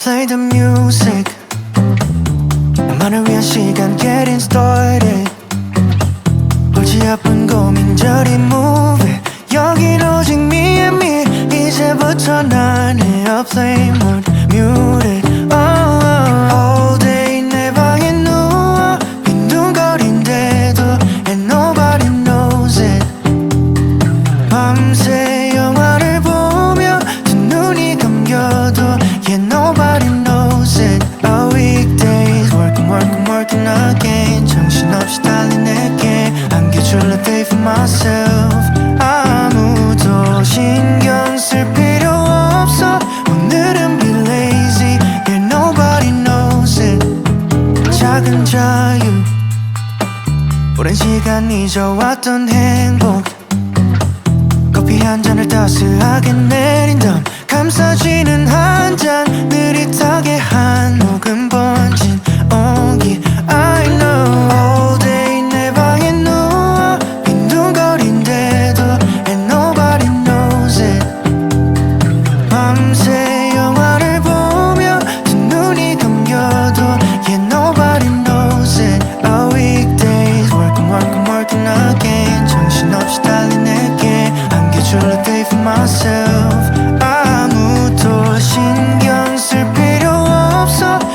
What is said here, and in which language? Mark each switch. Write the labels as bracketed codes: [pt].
[en] the music. [ko] 나만을 위한 시간 [en] getting started. [ko] 골치 아픈 고민저리 [en] move it. [ko] 여긴 오직 [en] me and me. [ko] 이제부터 난 [en] airplane mode muted. All day [ko] 내 방에 누워 빈둥거린대도 [en] and nobody knows it. [ko] 밤새 영화를 보며 두 눈이 감겨도 [en] yeah nobody knows it. Our weekdays working again. [ko] 정신없이 달린 내게 안겨줄 [en] a day for myself. [ko] 아무도 신경 쓸 필요 없어. 오늘은 [en] be lazy. Yeah nobody knows it. [ko] 작은 자유 오랜 시간 잊어왔던 행복. 커피 한 잔을 따스하게 내린 다음 감싸지는 한 잔 느릿하게 한 모금 번진 온기. [en] I know all day [ko] 내 방에 누워 빈둥거린대도 [en] and nobody knows it. [ko] 밤새 영화를 보며 두 눈이 감겨도 [en] yeah nobody knows it. Our weekdays working again. [ko] 정신없이 달린 내게 안겨줄 [en] a day for myself. [ko] 아무도 신경 쓸 필요 없어.